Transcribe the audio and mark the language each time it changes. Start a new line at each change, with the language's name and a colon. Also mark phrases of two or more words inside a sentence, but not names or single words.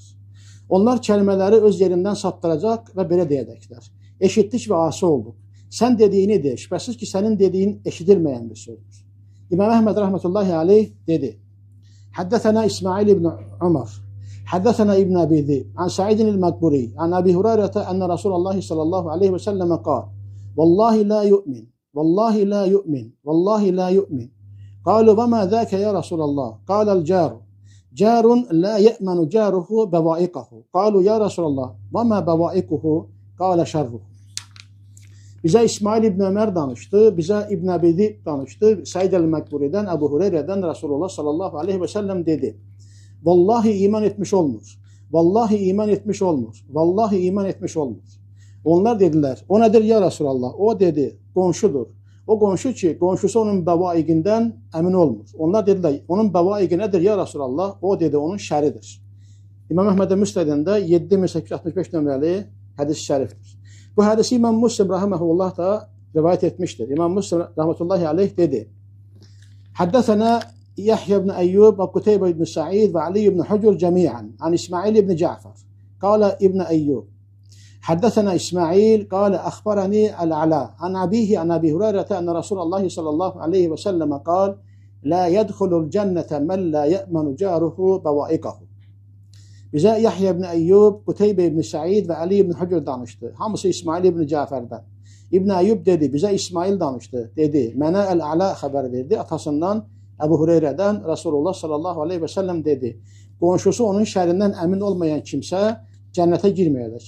Azerbaijani: Onlar kəlmələri öz yerindən saptıracaq və belə deyəcəklər: eşitdik və asi olduq. Sən dediyini de, şübhəsiz ki, sənin dediyin eşidilməyən bir sözdür. İmam Əhməd
Arabic: رحمة الله عليه
Azerbaijani: dedi: Həddəthənə İsmail ibn Umar, Həddəthənə İbn Əbi Zib,
Arabic: عن سعيد المقبري عن أبي هريرة أن رسول الله صلى الله عليه وسلم قال والله لا يؤمن والله لا يؤمن والله لا يؤمن. قالوا وما ذاك يا رسول الله قال الجار جار لا يأمن جاره بوائقه قالوا يا رسول الله وما بوائقه قال شره.
Azerbaijani: Bizə İsmail ibn Ömər danışdı, bizə İbn Əbidi danışdı. Səid el-Məqburidən, Əbu Hüreyrədən Rasulullah
Arabic: صلى الله عليه وسلم
Azerbaijani: dedi. Vallahi iman etmiş olmur. Vallahi iman etmiş olmur. Vallahi iman etmiş olmur. Onlar dedilər, o nədir
Arabic: يا رسول الله?
Azerbaijani: O dedi, qonşudur. O qonşu ki, qonşusu onun bəvaiqindən əmin olmur. Onlar dedilər, onun bəvaiqi nədir
Arabic: يا رسول الله?
Azerbaijani: O dedi, onun şəridir. İmam Əhməd Müsnədində 7865 nömrəli hədis-i şərifdir. Bu hədisi İmam Müslim rahimehullah da
Turkish: rivayet etmiştir.
Azerbaijani: İmam Müslim
Arabic: رحمة الله عليه
Azerbaijani: dedi.
Arabic: حدثنا يحيى بن أيوب وقتيبة بن سعيد وعلي بن حجر جميعا عن إسماعيل بن جعفر. قال ابن أيوب. حدثنا إسماعيل قال أخبرني العلاء عن أبيه عن أبي هريرة أن رسول الله صلى الله عليه وسلم قال لا يدخل الجنة من لا يأمن جاره بوائقه.
Azerbaijani: Bizə Yahya ibn Eyyub, Kuteybə ibn Sa'id və Ali ibn Hucur danışdı. Hamısı İsmail ibn Cafer'dən. İbn Eyyub dedi, bizə İsmail danışdı. Dedi, mənə Əl-Əla xəbər verdi. Atasından Əbu Hüreyrədən Rasulullah
Arabic: صلى الله عليه وسلم
Azerbaijani: dedi. Qonşusu onun şərindən əmin olmayan kimsə cənnətə girməyəcək.